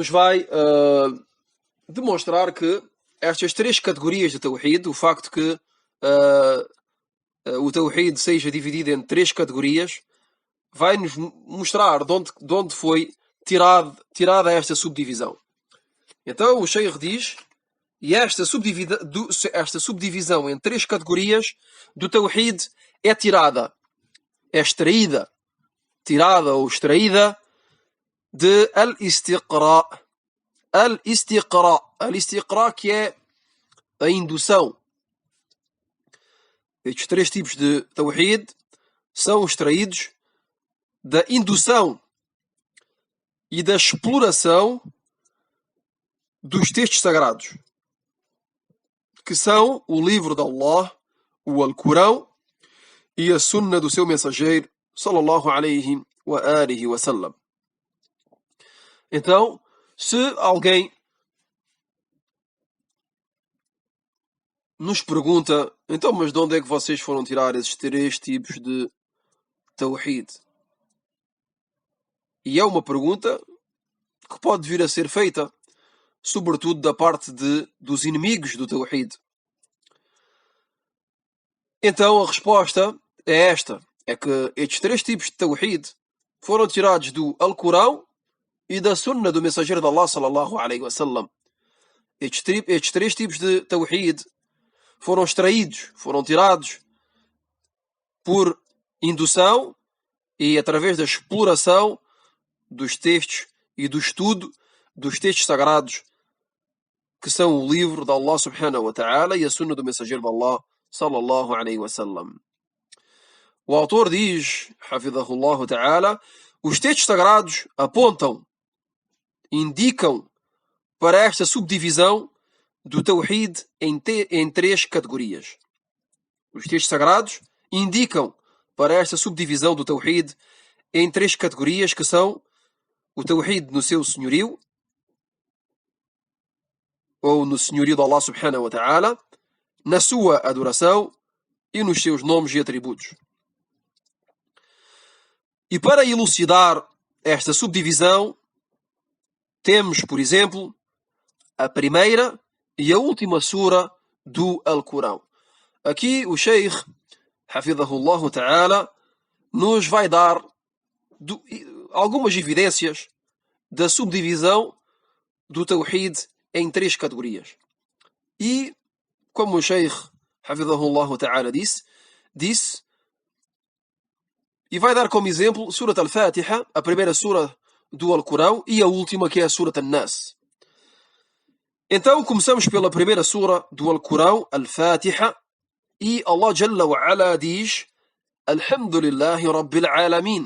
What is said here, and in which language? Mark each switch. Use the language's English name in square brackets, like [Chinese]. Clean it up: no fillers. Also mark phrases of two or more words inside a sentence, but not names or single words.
[Portuguese] demonstrar que estas 3 categorias de Tawhid, o facto que o Tawhid seja dividido em 3 categorias, vai-nos mostrar de onde foi tirada esta subdivisão. Então o Sheikh diz, e esta subdivisão em 3 categorias do Tawhid é extraída ou extraída de al-istiqra. Al-istiqra, que é a indução. Estes 3 tipos de Tawhid são extraídos da indução e da exploração dos textos sagrados, que são o livro de Allah, o Alcorão, e a sunna do seu mensageiro, [Arabic] صلى الله عليه وآله وسلم. [Portuguese] Então, se alguém nos pergunta, então, mas de onde é que vocês foram tirar esses 3 tipos de Tawhid? E é uma pergunta que pode vir a ser feita, sobretudo da parte dos inimigos do Tawhid. Então a resposta é esta, é que estes 3 tipos de Tawhid foram tirados do Alcorão e da sunna do mensageiro de Allah, [Arabic] صلى الله عليه وسلم. [Portuguese] Estes 3 tipos de Tawhid foram extraídos, foram tirados por indução e através da exploração dos textos e do estudo dos textos sagrados, que são o livro de Allah [Arabic] سبحانه وتعالى [Portuguese] e a sunna do mensageiro de Allah, [Arabic] صلى الله عليه وسلم. [Portuguese] O autor diz, [Arabic] حفظه الله تعالى, [Portuguese] os textos sagrados apontam, indicam para esta subdivisão do Tawhid em 3 categorias. Os textos sagrados indicam para esta subdivisão do Tawhid em 3 categorias, que são o Tawhid no seu senhorio, ou no senhorio de Allah [Arabic] سبحانه وتعالى, [Portuguese] na sua adoração e nos seus nomes e atributos. E para elucidar esta subdivisão, temos, por exemplo, a primeira e a última sura do Alcorão. Aqui o Sheikh, [Arabic] حفظه الله تعالى, [Portuguese] nos vai dar algumas evidências da subdivisão do Tawhid em 3 categorias. E, como o Sheikh, [Arabic] حفظه الله تعالى, [Portuguese] disse, e vai dar como exemplo Surat al-Fatiha, a primeira sura do Alcorão, e a última, que é a Surat al-Nas. Então começamos pela primeira sura do Alcorão, al-Fatiha, e Allah [Arabic] جل وعلا [Portuguese] diz: [Arabic] الحمد لله رب العالمين.